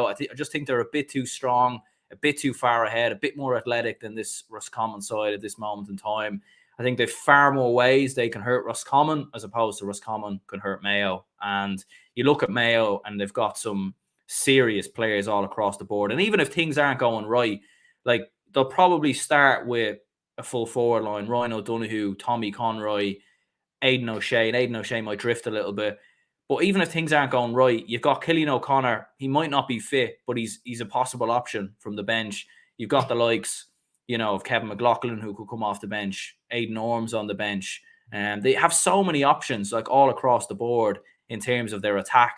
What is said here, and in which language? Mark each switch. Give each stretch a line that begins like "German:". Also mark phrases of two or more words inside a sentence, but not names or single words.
English: I just think they're a bit too strong, a bit too far ahead, a bit more athletic than this Roscommon side at this moment in time. I think they've far more ways they can hurt Roscommon as opposed to Roscommon can hurt Mayo. And you look at Mayo, and they've got some serious players all across the board. And even if things aren't going right, like they'll probably start with a full forward line: Ryan O'Donoghue, Tommy Conroy, Aidan O'Shea. And Aidan O'Shea might drift a little bit. But even if things aren't going right, you've got Cillian O'Connor. He might not be fit, but he's a possible option from the bench. You've got the likes, of Kevin McLaughlin, who could come off the bench, Aidan Orms on the bench. And they have so many options, like all across the board in terms of their attack.